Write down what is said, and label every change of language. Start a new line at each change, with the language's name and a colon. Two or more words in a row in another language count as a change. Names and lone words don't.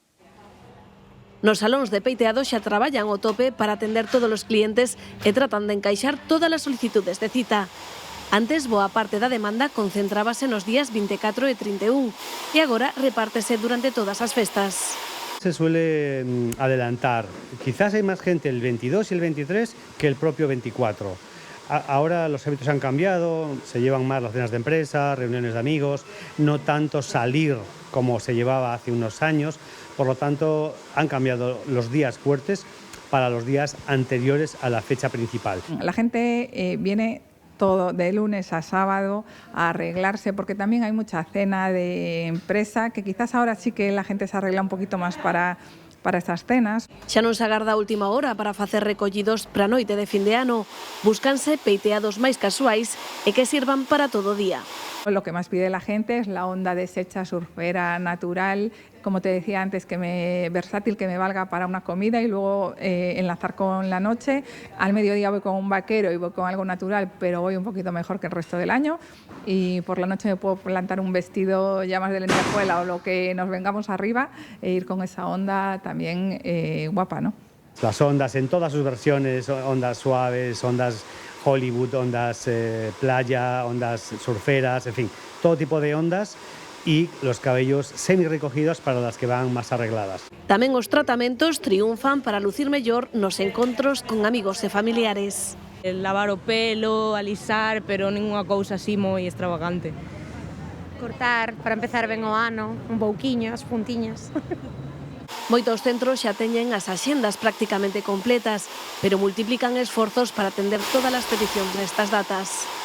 Galician: Nos salóns de peiteado xa traballan ao tope para atender todos os clientes e tratan de encaixar todas as solicitudes de cita. Antes, boa parte da demanda concentrábase nos días 24 e 31 e agora repártese durante todas as festas.
Spanish: Se suele adelantar. Quizás hay más gente el 22 y el 23 que el propio 24. Ahora los hábitos han cambiado, se llevan más las cenas de empresa, reuniones de amigos, no tanto salir como se llevaba hace unos años, por lo tanto han cambiado los días fuertes para los días anteriores a la fecha principal. La gente viene todo de lunes a sábado a arreglarse, porque también hay mucha cena de empresa, que quizás ahora sí que la gente se arregla un poquito más para estas cenas.
Galician: Xa non se agarda a última hora para facer recollidos para a noite de fin de ano. Búscanse peiteados máis casuais e que sirvan para todo o día.
Spanish: Lo que más pide la gente es la onda deshecha surfera natural, como te decía antes, versátil, que me valga para una comida y luego enlazar con la noche. Al mediodía voy con un vaquero y voy con algo natural, pero voy un poquito mejor que el resto del año. Y por la noche me puedo plantar un vestido ya más de lentejuela o lo que nos vengamos arriba e ir con esa onda también guapa, ¿no? Las ondas en todas sus versiones, ondas suaves, ondas Hollywood, ondas playa, ondas surferas, en fin, todo tipo de ondas y los cabellos semi-recogidos para las que van más arregladas.
Galician: Tamén os tratamentos triunfan para lucir mellor nos encontros con amigos e familiares. Lavar o pelo, alisar, pero ninguna cousa así moi extravagante. Cortar para empezar ben o ano, un pouquiño, as puntiñas. Moitos centros xa teñen as axendas prácticamente completas, pero multiplican esforzos para atender todas as peticións nestas datas.